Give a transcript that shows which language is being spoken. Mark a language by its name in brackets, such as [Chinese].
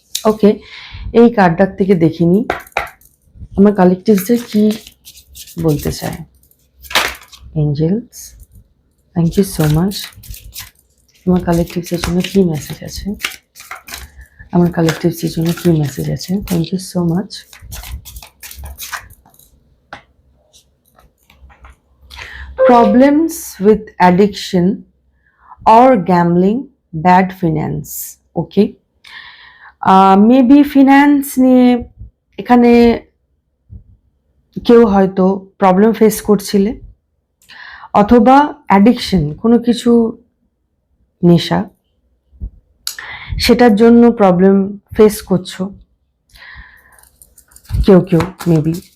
[Bangla] ওকে, এই কার্ডটার থেকে দেখিনি আমার কালেকটিভসদের কি বলতে চায়। Angeles, [English] Thank you so much. [Bangla] আমার কালেকটিভসের জন্য কি মেসেজ আছে, আমার কালেকটিভসের জন্য কি মেসেজ আছে, thank you so much. [English] Problems with addiction or gambling, bad finance. [Bangla] Okay, maybe finance নিয়ে এখানে কেউ হয়তো প্রবলেম ফেস করছিলে, অথবা অ্যাডিকশন, কোনো কিছু নেশা, সেটার জন্য প্রবলেম ফেস করছো কেউ কেউ মেবি।